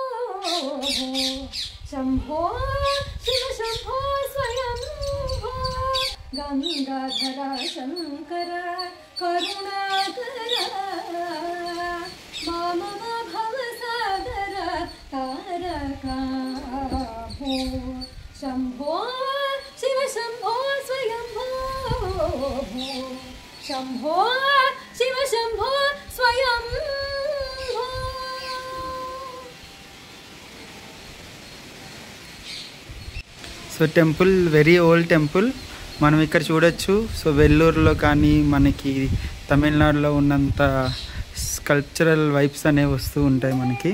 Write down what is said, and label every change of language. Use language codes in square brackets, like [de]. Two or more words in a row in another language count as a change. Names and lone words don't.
[sa] शंभो शिव शंभो स्वयंभो गंगाधर शंकर करुणाकर मामव भवसागर तारका भो शंभो शिव शंभो स्वयंभो शंभो शिव शंभो स्वयंभो [en] so temple very old temple [te] మనం ఇక్కడ చూడొచ్చు. సో వెల్లూరులో కానీ మనకి తమిళనాడులో ఉన్నంత [en] cultural vibes [te] అనేవి వస్తూ ఉంటాయి మనకి.